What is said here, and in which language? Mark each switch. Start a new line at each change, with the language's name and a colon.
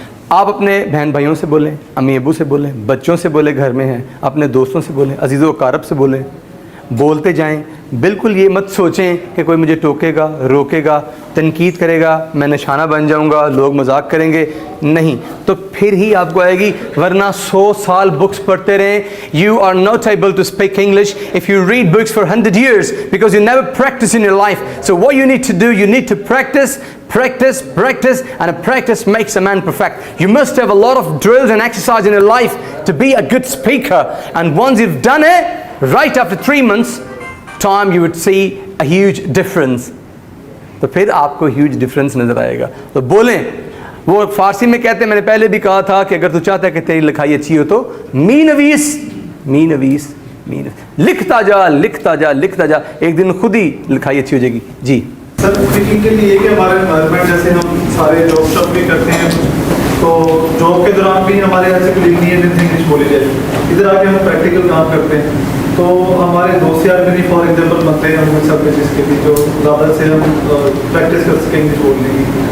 Urdu: آپ اپنے بہن بھائیوں سے بولیں, امی ابو سے بولیں, بچوں سے بولیں, گھر میں ہیں اپنے دوستوں سے بولیں, عزیز و اقارب سے بولیں, بولتے جائیں. بالکل یہ مت سوچیں کہ کوئی مجھے ٹوکے گا, روکے گا, تنقید کرے گا, میں نشانہ بن جاؤں گا, لوگ مذاق کریں گے. نہیں, تو پھر ہی آپ کو آئے گی, ورنہ 100 سال بکس پڑھتے رہیں.
English: You are not able to speak English if you read books for 100 years because you never practice in your life. So what you need to do, you need to practice, practice, practice, and practice makes a man perfect. You must have a lot of drills and exercise in your life to be a good speaker. And once you've done it, right after 3 months time you would see a huge difference.
Urdu: تو پھر آپ کو huge difference نظر آئے گا. تو بولیں, وہ فارسی میں کہتے ہیں, میں نے پہلے بھی کہا تھا کہ اگر تو چاہتا ہے کہ تیری لکھائی اچھی ہو تو
Persian: می نویس, می نویس, می نویس,
Urdu: لکھتا جا, لکھتا جا, لکھتا جا, ایک دن خود ہی لکھائی اچھی ہو جائے گی. جی سر اسپیکنگ کے لیے یہ کہ ہمارے انوائرمنٹ جیسے ہم سارے جاب شاپ بھی کرتے ہیں, تو جاب کے دوران بھی ہمارے یہاں سے کوئی لکھنی ہے انگلش بولی جائے, ادھر آ کے ہم پریکٹیکل کام کرتے ہیں, تو ہمارے دوست یار بھی فار ایگزامپل بنتے ہیں ہم سب کے چیز کے لیے جو زیادہ سے ہم پریکٹس کر سکیں انگلش بولنے کی.